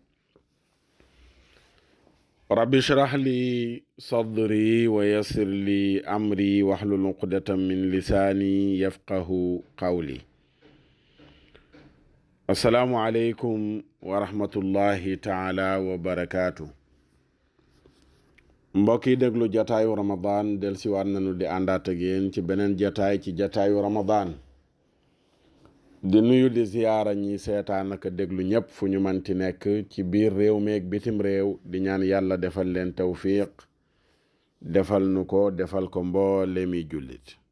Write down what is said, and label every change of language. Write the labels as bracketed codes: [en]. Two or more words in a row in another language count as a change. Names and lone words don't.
[ar] رب اشرح لي صدري ويسر لي أمري واحلل عقدة من لساني يفقه قولي. السلام عليكم ورحمة الله تعالى وبركاته. [wo] mbokk yi déglu jataayu Ramadan del si waat nañu di àndaat ak yéen ci beneen jataay ci jataayu Ramadan. di nuyu di ziyaara ñi seetaan ak déglu ñépp fu ñu manti nekk ci biir réew meeg bitim réew di ñaan yàlla defal leen tawfiq defal nu ko defal ko mboolemi jullit.